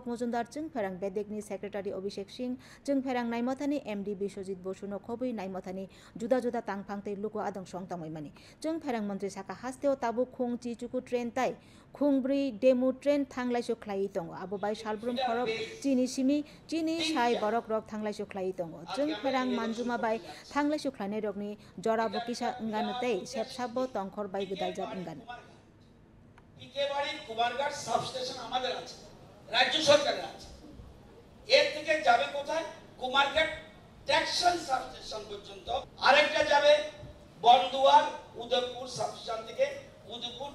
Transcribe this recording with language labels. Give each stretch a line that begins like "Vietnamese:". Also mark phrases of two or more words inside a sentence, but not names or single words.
Kok Borok: Mojumdar Chungpherang Bedekni Secretary Abhishek Singh Chungpherang Naimathani MD Biswajit Bosuno Khobui Naimathani juda juda tangphangte luko adong songtamoi mani Chungpherang Mantri Saka hasteo tabu khung chi chuku train tai khungbri
English: demo train
Kok Borok: thanglaiso khlai tongo abo bai salbrum khorok chini simi chini sai borok rok thanglaiso khlai tongo Chungpherang manjuma bai thanglaiso khlainai rokni jora bokisa nganutei sepsabo tongkhor bai gudaljat ngan
Bangla: ইকেবাড়ি কুমারঘাট সাবস্টেশন আমাদের আছে রাজ্য সরকারের আছে এর থেকে যাবে কোথায় কুমারঘাট ট্রাকশন সাবস্টেশন পর্যন্ত আরেকটা যাবে বনদুয়ার উদয়পুর সাবস্টেশন থেকে উদয়পুর